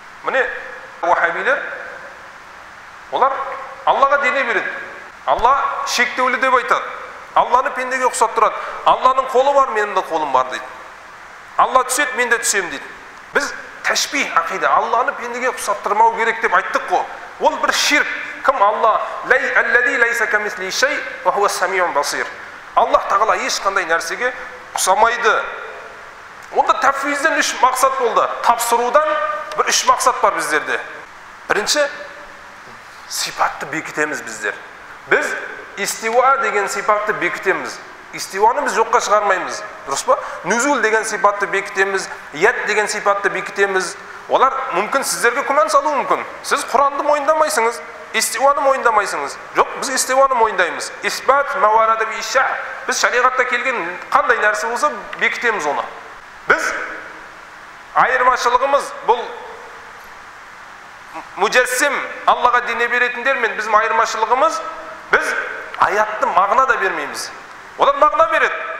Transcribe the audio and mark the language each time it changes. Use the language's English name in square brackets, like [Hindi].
[Kazakh] Міне уахабилер, олар Аллаға дене береді. Алла шектеулі деп айтады. Алланы пендеге ұқсаттырады. Алланың қолы бар, менің де қолым бар дейді. Алла түседі, мен де түсем дейді. Біз тәшбих ақида, Алланы пендеге ұқсаттырмау керек деп айттық қой. Ол бір ширк. Кім Алла? [Arabic] Аллади лайса камисли шей ва хуа самиун басир. [Kazakh] Аллах тағала ешқандай нәрсеге ұқсамайды. Онда тәфвизден үш мақсат болды. Тапсырудан бір үш мақсат бар біздерде. Бірінші, сипатты бекітеміз біздер. Біз истиуа деген сипатты бекітеміз. Истиуаны біз жоққа шығармаймыз. Дұрыс па? Нүзул деген сипатты бекітеміз, яд деген сипатты бекітеміз. Олар мүмкін сіздерге күмән салуы мүмкін. Сіз Құранды мойындамайсыңыз, истиуаны мойындамайсыңыз. Жоқ, біз истиуаны мойындаймыз. [Arabic] Исбат мауарада биша. [Kazakh] Біз шариғатта келген қандай нәрсе болса бекітеміз оны. Біз айырмашылығымыз бұл муджассим, Аллаға дене беретіндермен біздің айырмашылығымыз, біз аятты мағына да бермейміз. Олар мағына береді.